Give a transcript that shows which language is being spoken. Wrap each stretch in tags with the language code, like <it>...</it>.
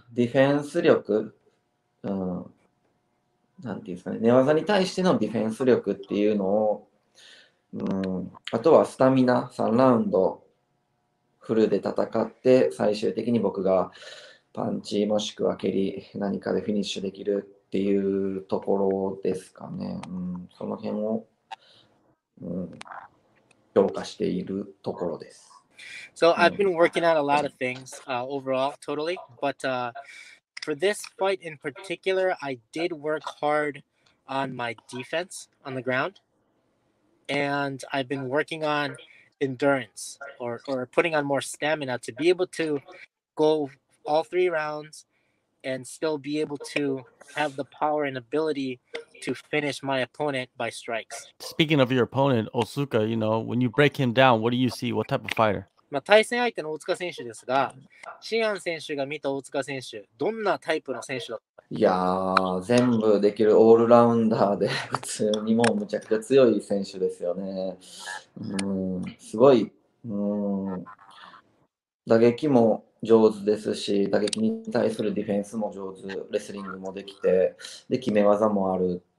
<ja>ディフェンス力、なんていうんですかね、寝技に対してのディフェンス力っていうのを、あとはスタミナ、3ラウンドフルで戦って、最終的に僕がパンチもしくは蹴り、何かでフィニッシュできるっていうところですかね。その辺を、強化しているところです。</ja> <en>So I've been working on a lot of things overall, totally. But for this fight in particular, I did work hard on my defense on the ground. And I've been working on endurance or putting on more stamina to be able to go all 3 rounds and still be able to have the power and ability to finish my opponent by strikes. Speaking of your opponent, Otsuka, when you break him down, what do you see? What type of fighter?</en> <ja>対戦相手の大塚選手ですが、シアン選手が見た大塚選手、どんなタイプの選手だった？いやー、全部できるオールラウンダーで、普通にもうむちゃくちゃ強い選手ですよね。すごい、打撃も上手ですし、打撃に対するディフェンスも上手、レスリングもできて、で、決め技もある。</ja>